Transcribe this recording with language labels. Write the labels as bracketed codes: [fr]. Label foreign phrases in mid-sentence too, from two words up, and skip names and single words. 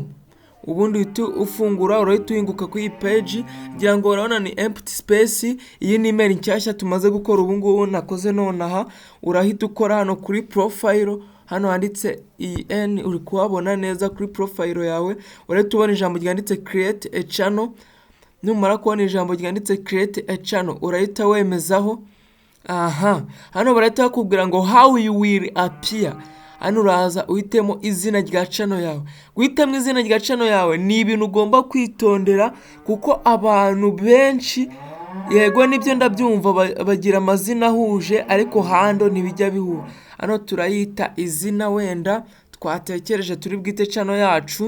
[rw] Ubundi ufungura urahita uhinguka ku iyi page, kugira ngo urabona ni [en] empty space. [rw] Iyi ni email nshyashya tumaze gukora ubu ngubu nakoze nonaha. Urahita ukora hano kuri profile, hano handitse en, uri kuhabona neza kuri profile yawe. Urahita ubona ijambo ryanditse [en] create a channel. [rw] Numara kubona ijambo ryanditse [en] create a channel [rw] urahita wemezaho. Hano barahita bakubwira ngo [en] how you will appear. [rw] Hano uraza uhitemo izina rya channel yawe. Guhitamo izina rya channel yawe ni ibintu ugomba kwitondera, kuko abantu benshi, yego nibyo ndabyumva, bagira amazina ahuje ariko hando ntibijya bihura. Hano turayita izina wenda twatekereje turi bwite channel yacu.